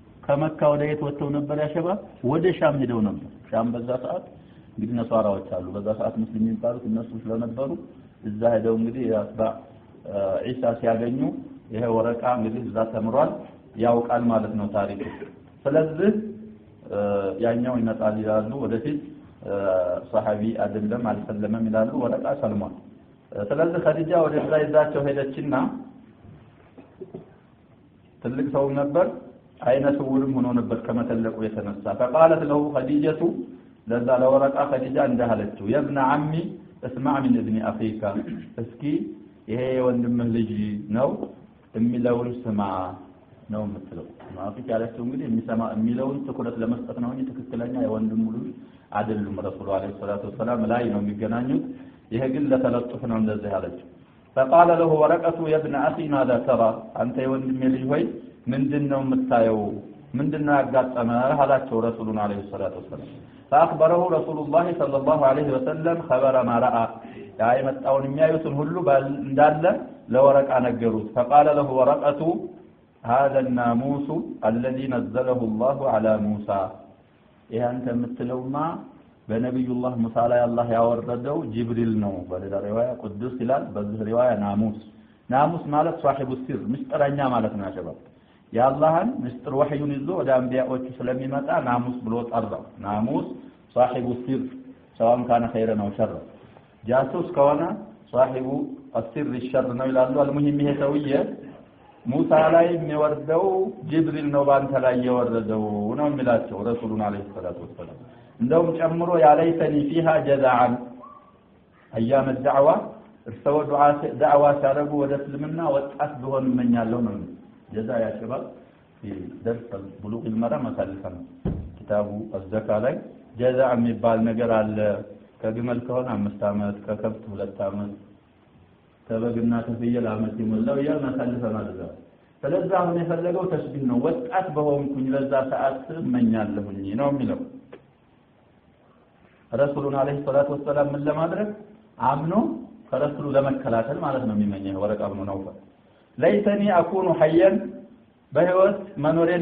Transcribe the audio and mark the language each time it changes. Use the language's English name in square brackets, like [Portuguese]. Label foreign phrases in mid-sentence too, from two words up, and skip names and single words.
[Amharic] የት ወጥተው ነበር ያሸባ ወደ ሻም ሄደው ነበር ሻም በዛ ሰዓት እንግዲህ ነሷራዎች አሉ በዛ ሰዓት ሙስሊም የሚባሉት እነሱ ስለነበሩ እዛ ሄደው እንግዲህ አስባ ኢሳ ሲያገኙ ይሄ ወረቃ እንግዲህ እዛ ተምሯል ያውቃል ማለት ነው ታሪክ ስለዚህ ያኛው ይመጣል ይላሉ ወደፊት ሷሐቢ አይደለም አልሰለመም ይላሉ ወረቃ ሰልሟል ስለዚህ ኸዲጃ ወደዛ ይዛቸው ሄደችና ትልቅ ሰው ነበር አይነ ስውርም ሆኖ ነበር ከመተለቁ የተነሳ [Arabic] فقالت له خديجة [Amharic] ለዛ ለወረቃ ኸዲጃ እንዳለችው [Arabic] يا ابن عمي اسمع من ابن اخيك [Amharic] እስኪ ይሄ ወንድምህ ልጅ ነው የሚለውን ስማ ነው የምትለው ማፊክ ያለችው እንግዲህ የሚለውን ትኩረት ለመስጠት ነው እንጂ ትክክለኛ የወንድሙ ልጅ አይደሉም ረሱሉ [Arabic] عليه الصلاة والسلام [Amharic] ላይ ነው የሚገናኙት ይሄ ግን ለተለጥፍ ነው እንደዚህ ያለችው [Arabic] فقال له ورقة يا ابن اخي ماذا ترى [Amharic] አንተ የወንድሜ ልጅ ሆይ ምንድነው የምታየው ምንድነው ያጋጠመህ አላቸው ረሱሉን [Arabic] عليه الصلاة والسلام فاخبره رسول الله صلى الله عليه وسلم خبر ما راى [Amharic] ያ የመጣውን የሚያዩትን ሁሉ እንዳለ ለወረቃ ነገሩት [Arabic] فقال له ورقة هذا الناموس الذي نزله الله على موسى [Amharic] ይሄ አንተ የምትለውማ በነብዩላህ ሙሳ ላይ አላህ ያወረደው ጅብሪል ነው በሌላ ሪዋያ ቅዱስ ይላል በዚህ ሪዋያ ናሙስ ማለት [Arabic] صاحب السر [Amharic] ምስጥረኛ ማለት ነው ያሸባብ ያላህን ምስጥር ወህዩን ይዞ ወደ አንቢያዎች ስለሚመጣ ናሙስ ብሎ ጠራው ናሙስ [Arabic] صاحب السر سواء كان خيرا او شرا [Amharic] ጃሱስ ከሆነ [Arabic] صاحب السر الشر [Amharic] ነው ይላሉ المهم ይሄ ሰውዬ ሙሳ ላይ የሚወርደው ጅብሪል ነው ባንተ ላይ የወረደው ነው የሚላቸው ረሱሉን [Arabic] عليه الصلاة والسلام [Amharic] እንደውም ጨምሮ ያለይተኒ [Arabic] فيها جزعا ايام الدعوه [Amharic] እርሰው ዱዓ ሲያደርጉ ወደ እስልምና ወጣት ቢሆን እመኛለሁ ነው ጀዛ ያ [Arabic] شباب في درس بلوغ المرام مثلا كتاب الزكاه [Amharic] ላይ ጀዛ የሚባል ነገር አለ ከግመል ከሆነ 5 አመት ከከብት 2 አመት ተበግና ተፍየል አመት ይሞላው ያ ማሳለፈ ማለት ነው ስለዚህ አሁን የፈለገው ተስቢህ ነው ወጣት በሆንኩኝ በዛ ሰዓት እመኛለሁኝ ነው የሚለው ረሱሉን [Arabic] عليه الصلاة والسلام [Amharic] ምን ለማድረግ አምኖ ከረሱሉ ለመከላከል ማለት ነው የሚመኘው ወረቃ ብኑ ነውፈል [Arabic] ليتني أكون حيا [Amharic] በህይወት መኖሬን